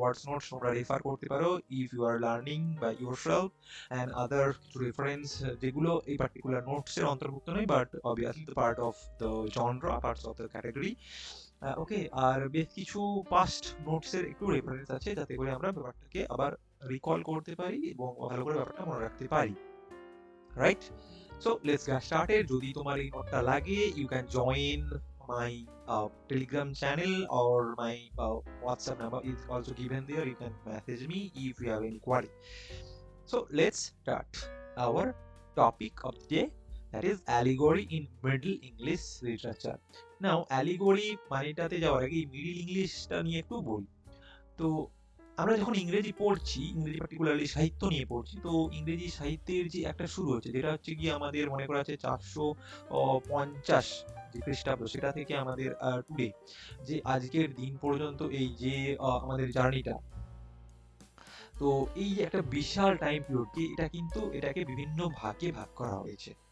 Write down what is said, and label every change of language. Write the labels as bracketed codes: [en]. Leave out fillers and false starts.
[bn] ওয়ার্ডস notes তোমরা refer করতে পারো [en] if you are learning by yourself, [bn] and other কিছু রেফারেন্স যেগুলো এই পার্টিকুলার নোটসের অন্তর্ভুক্ত নয়, but [en] obviously the part of the genre, [bn] parts of the category. ওকে, আর বেশ কিছু পাস্ট নোটসের একটু রেফারেন্স আছে, যাতে করে আমরা ব্যাপারটাকে আবার রিকল করতে পারি এবং ভালো করে ব্যাপারটা মনে রাখতে পারি, right? [en] So let's get started. [bn] যদি তোমার এই নোটটা লাগে, [en] You can join my telegram channel, or my whatsapp number is also given there. You can message me if you have any query. So let's start our topic of the day, that is allegory in middle English literature. [bn] Now allegory মানেটাতে যাওয়ার আগে middle ইংলিশটা নিয়ে একটু বলি। তো আমরা যখন ইংরেজি পড়ছি, ইংরেজি পার্টিকুলারলি সাহিত্য নিয়ে পড়ছি, তো ইংরেজি সাহিত্যের যে একটা শুরু হচ্ছে, যেটা হচ্ছে গিয়ে আমাদের মনে করা আছে 450 যে খ্রিস্টাব্দ, সেটা থেকে আমাদের টুডে যে আজকের দিন পর্যন্ত এই যে আমাদের জার্নিটা, তো এই যে একটা বিশাল টাইম পিরিয়ড, কি এটা কিন্তু এটাকে বিভিন্ন ভাগে ভাগ করা হয়েছে।